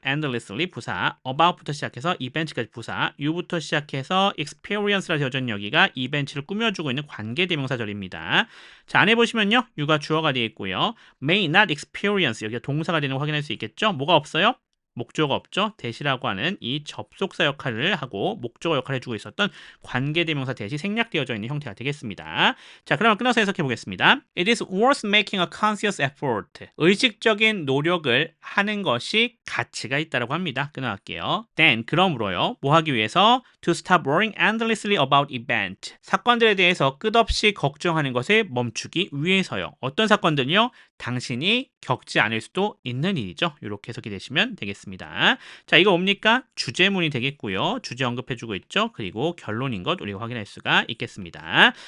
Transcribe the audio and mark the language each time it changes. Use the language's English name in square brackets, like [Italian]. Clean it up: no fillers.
[Korean] endlessly 부사, about부터 시작해서 events까지 부사, you부터 시작해서 experience라 되어진 여기가 events를 꾸며주고 있는 관계대명사절입니다. 자, 안에 보시면요. you가 주어가 되어 있고요. may not experience 여기가 동사가 되는 거 확인할 수 있겠죠? 뭐가 없어요? 목조가 없죠. 대시라고 하는 이 접속사 역할을 하고 목적어 역할을 해주고 있었던 관계대명사 대시 생략되어져 있는 형태가 되겠습니다. 자, 그러면 끊어서 해석해 보겠습니다. [English] It is worth making a conscious effort. [Korean] 의식적인 노력을 하는 것이 가치가 있다라고 합니다. 끊어갈게요. Then 그러므로요. 뭐 하기 위해서 [English] to stop worrying endlessly about event. [Korean] 사건들에 대해서 끝없이 걱정하는 것을 멈추기 위해서요. 어떤 사건들요? 당신이 겪지 않을 수도 있는 일이죠. 이렇게 해석이 되시면 되겠습니다. 자, 이거 뭡니까? 주제문이 되겠고요. 주제 언급해주고 있죠. 그리고 결론인 것 우리가 확인할 수가 있겠습니다.